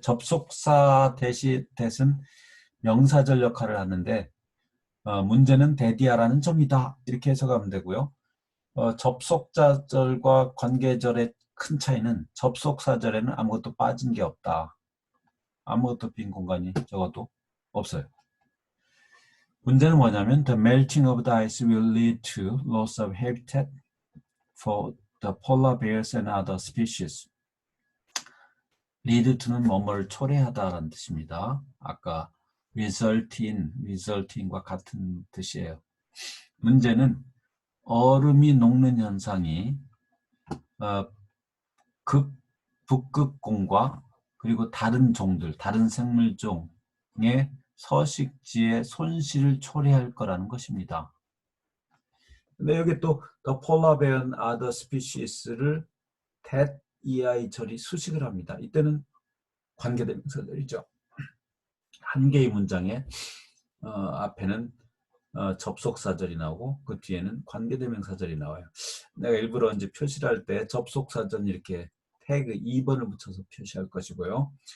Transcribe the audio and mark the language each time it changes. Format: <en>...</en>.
<ko>접속사 that은 명사절 역할을 하는데 문제는 that이야라는 점이다. 이렇게 해석하면 되고요. 접속사절과 관계절의 큰 차이는 접속사절에는 아무것도 빠진 게 없다. 아무것도 빈 공간이 적어도 없어요. 문제는 뭐냐면</ko> <en>the melting of the ice will lead to loss of habitat for the polar bears and other species.</en> <ko>lead to는 뭐뭐를 초래하다라는 뜻입니다. 아까 resulting과 같은 뜻이에요. 문제는 얼음이 녹는 현상이 북극곰과 그리고 다른 생물종의 서식지의 손실을 초래할 거라는 것입니다. 근데 여기 또</ko> <en>the polar bear and other species</en> <ko>를 that EI 절이 수식을 합니다. 이때는 관계대명사절이죠. 한 개의 문장에 앞에는 접속사절이 나오고 그 뒤에는 관계대명사절이 나와요. 내가 일부러 이제 표시를 할 때 접속사절 이렇게 태그 2번을 붙여서 표시할 것이고요.</ko>